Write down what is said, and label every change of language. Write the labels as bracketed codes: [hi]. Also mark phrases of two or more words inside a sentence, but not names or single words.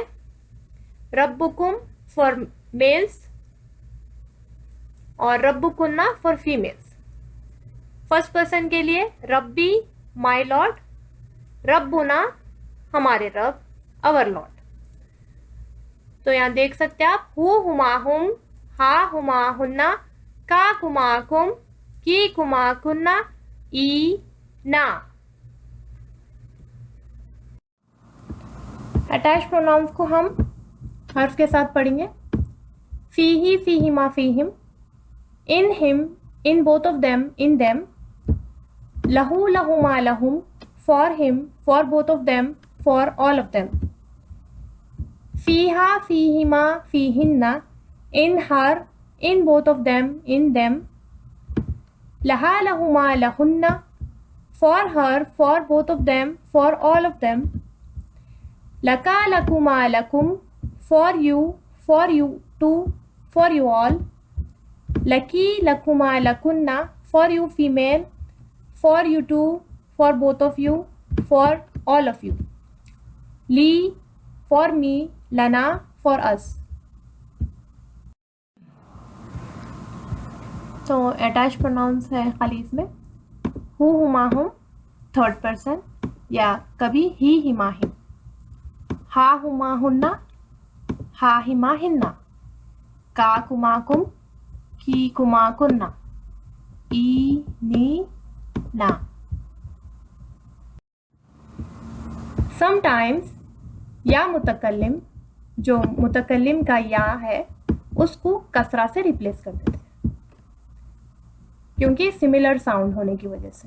[en] रब्बुकुम for males और रब्बुकुन्ना for females. first person [hi] के लिए [en] रब्बी my lord, रब्बुना [hi] हमारे रब, [en] our lord. [hi] तो यहाँ देख सकते हैं आप, [ar] هو هما هم، ها هما هنّ، كَ كما كم، كِ كما كنّ، ي نا. [en] attach pronouns [hi] को हम हर्फ के साथ पढ़ेंगे। [ar] فيه فيهما فيهم, [en] in him in both of them in them, [ar] له لهما لهم, [en] for him for both of them for all of them, [ar] فيها فيهما فيهنّ, [en] in her in both of them in them, [ar] لها لهما لهنّ, [en] for her for both of them for all of them, [ar] لكَ لكما لكم, [en] for you two for you all, [ar] لكِ لكما لكنّ, [en] for you female, for you two for both of you for all of you, ली for me, लना for us. [hi] तो [en] attach pronouns [hi] है खाली इसमें [ar] هو هما هم [en] third person, [hi] या कभी [ar] هِ هِما هِم, ها هما هنّ، ها هِما هِنّ، كَ كما كم، كِ كما كنّ، ي ني نا. [hi] समटाइम्स [ar] ياء متكلم, [hi] जो मुतकल्लिम का या है उसको कसरा से रिप्लेस कर देते हैं क्योंकि [en] similar sound [hi] होने की वजह से।